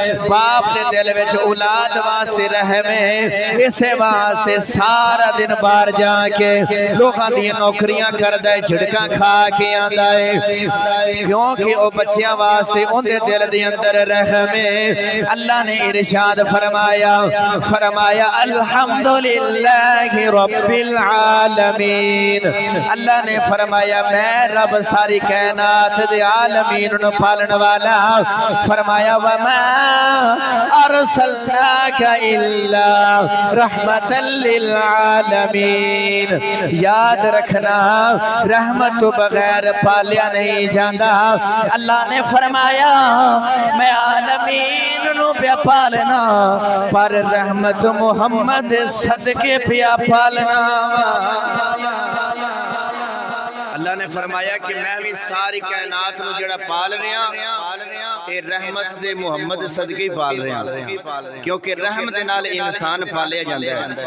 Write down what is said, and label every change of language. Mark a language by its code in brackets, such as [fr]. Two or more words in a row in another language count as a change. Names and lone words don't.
[pa] باپ دے دل وچ اولاد واسطے رحم ہے. اسے واسطے سارا دن باہر جا کے لوگوں دی نوکریاں کردا ہے، جھڑکاں کھا کے آندا ہے، کیونکہ وہ بچیاں واسطے ان کے دل دے اندر رحم ہے. اللہ نے ارشاد فرمایا [ar] الحمد لله رب العالمين. [pa] اللہ نے فرمایا میں رب ساری کائنات دے عالمین نوں پالن والا. [ar] फरमाया وما أرسلناك إلا رحمة للعالمين. [pa] یاد رکھنا رحمت توں بغیر پالیا نہیں جاتا. اللہ نے فرمایا میں عالمین نوں پے پالنا، پر رحمت محمد صدقے پیا پالنا. اللہ نے فرمایا کہ میں بھی ساری کائنات نوں جیہڑا پال رہا یہ رحمت دے محمد صدقے ہی پال رہا، کیونکہ رحم دے نال انسان پالیا جاتا ہے.